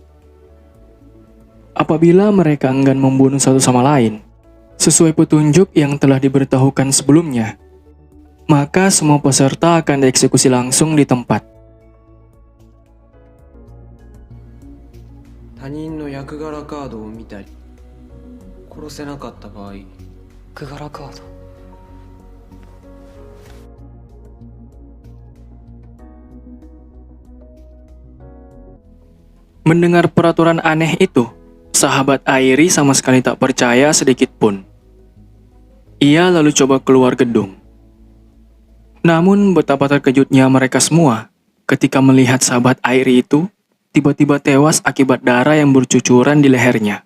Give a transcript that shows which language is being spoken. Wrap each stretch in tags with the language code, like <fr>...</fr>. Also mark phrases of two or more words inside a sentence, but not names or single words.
<id>Apabila mereka enggan membunuh satu sama lain, sesuai petunjuk yang telah diberitahukan sebelumnya, maka semua peserta akan dieksekusi langsung di tempat.</id> <ja>他人の役柄カードを見たり殺せなかった場合役柄カード</ja> <id>Mendengar peraturan aneh itu, sahabat Airi sama sekali tak percaya sedikit pun. Ia lalu coba keluar gedung. Namun betapa terkejutnya mereka semua ketika melihat sahabat Airi itu tiba-tiba tewas akibat darah yang bercucuran di lehernya.</id>